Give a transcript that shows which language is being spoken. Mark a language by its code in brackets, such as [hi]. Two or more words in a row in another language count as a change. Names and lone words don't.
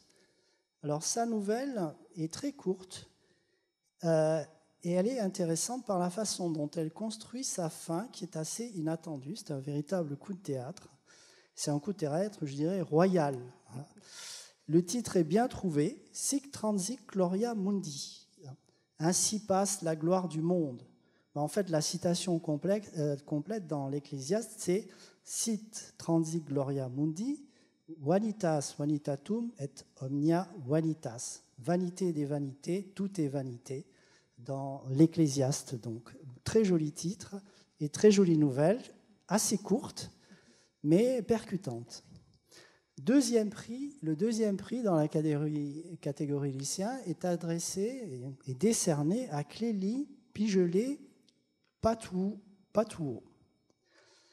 [fr] Alors, sa nouvelle est très courte et elle est intéressante par la façon dont elle construit sa fin, qui est assez inattendue. C'est un véritable coup de théâtre. C'est un coup de théâtre, je dirais, royal. Le titre est bien trouvé, « Sic transit gloria mundi ». Ainsi passe la gloire du monde. En fait, la citation complète dans l'Ecclésiaste, c'est [la] « Sit transit gloria mundi, vanitas vanitatum et omnia vanitas ». [fr] Vanité des vanités, tout est vanité, dans l'Ecclésiaste. Donc, très joli titre et très jolie nouvelle, assez courte, mais percutante. Le deuxième prix dans la catégorie lycéen est adressé et décerné à Clélie Pigelet Patouo.